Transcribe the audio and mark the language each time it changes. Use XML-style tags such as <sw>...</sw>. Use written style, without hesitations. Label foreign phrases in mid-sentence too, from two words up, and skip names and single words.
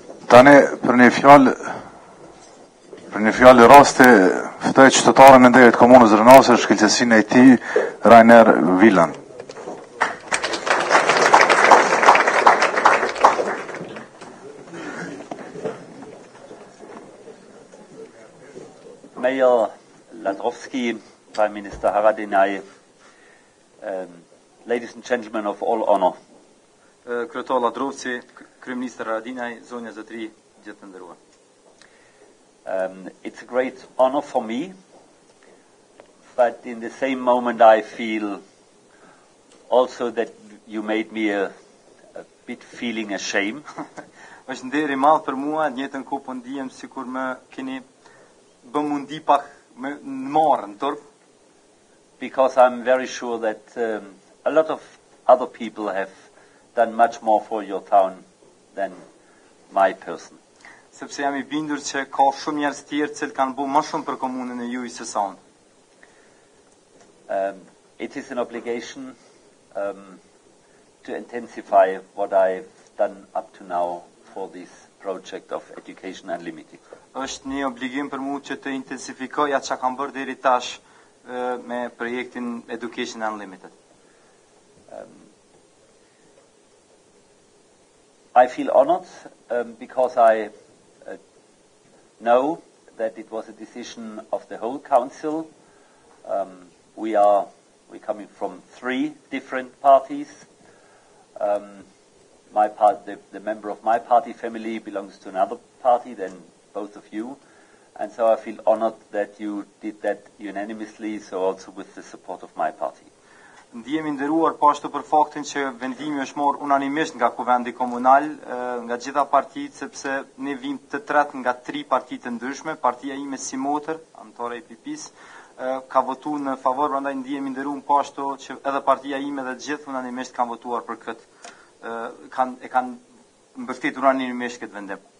<sq>Tani për një fjalë raste ftoj qytetarën e nderit komunës Drenasit, shkëlqësinë e tij Rainer Wieland.</sq> <en>Mayor Ladrovsky, Prime Minister Haradinaj, ladies and gentlemen of all honor.</en> <sq>Kryetar Ladrovci, Kryeministër Haradinaj, zonja zotëri, gjithë të nderuar.</sq> <en>It's a great honor for me, but in the same moment I feel also that you made me a bit feeling ashamed.</en> <sq>Është nderi i madh për mua, në njëjtën kohë po ndihem sikur më keni bë mundi pak më marrën turp.</sq> <en>Because I'm very sure that a lot of other people have done much more for your town than my person.</en> <sq>Sepse jam I bindur që ka shumë njerëz tjerë që kanë bërë më shumë për komunën e juaj se sa unë.</sq> <en>It is an obligation to intensify what I've done up to now for this project of Education Unlimited.</en> <sq>Është një obligim për mua që të intensifikoj atë që kam bërë deri tash me projektin Education Unlimited.</sq> <en>I feel honored because I know that it was a decision of the whole council. We're coming from 3 different parties. The member of my party family belongs to another party than both of you, and so I feel honored that you did that unanimously, so also with the support of my party.</en> <sq>Ndihemi nderuar po ashtu për faktin që vendimi është marrë unanimisht nga kuvendi komunal, nga gjitha partitë, sepse ne vim të tretë nga 3 parti të ndryshme. Partia ime si motër, anëtare e PP-s, ka votuar në favor, prandaj ndihemi nderuar po ashtu që edhe partia ime dhe të gjithë unanimisht kanë votuar për këtë, kanë mbështetur unanimisht këtë vendim.</sq>